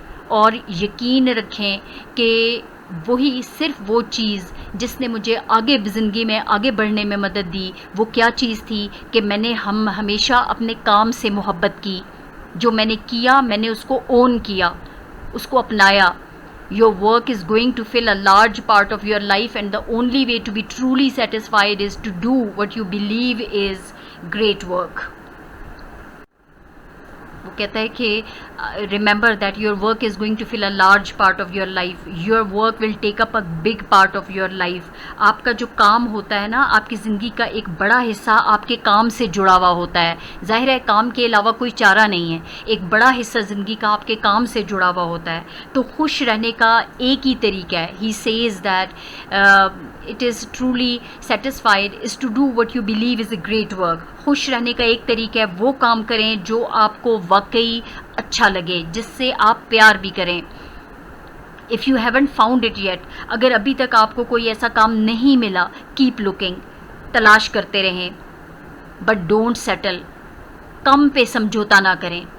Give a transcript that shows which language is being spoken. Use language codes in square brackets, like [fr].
[ur] اور یقین رکھیں کہ وہی صرف وہ چیز جس نے مجھے آگے زندگی میں آگے بڑھنے میں مدد دی, وہ کیا چیز تھی کہ میں نے ہمیشہ اپنے کام سے محبت کی. جو میں نے کیا میں نے اس کو اون کیا, اس کو اپنایا. [en] Your work is going to fill a large part of your life and the only way to be truly satisfied is to do what you believe is great work. [ur] وہ کہتا ہے کہ [en] Remember that your work is going to fill a large part of your life. Your work will take up a big part of your life. [ur] آپ کا جو کام ہوتا ہے نا, آپ کی زندگی کا ایک بڑا حصہ آپ کے کام سے جڑا ہوا ہوتا ہے. ظاہر ہے کام کے علاوہ کوئی چارہ نہیں ہے, ایک بڑا حصہ زندگی کا آپ کے کام سے جڑا ہوا ہوتا ہے. تو خوش رہنے کا ایک ہی طریقہ ہے. [en] He says that it is truly satisfied is to do what you believe is a great work. [ur] خوش رہنے کا ایک طریقہ ہے وہ کام کریں جو آپ کو واقعی اچھا لگے, جس سے آپ پیار بھی کریں. [en] if you haven't found it yet, [ur] اگر ابھی تک آپ کو کوئی ایسا کام نہیں ملا, [en] keep looking, [ur] تلاش کرتے رہیں. [en] but don't settle, [ur] کم پہ سمجھوتا نہ کریں.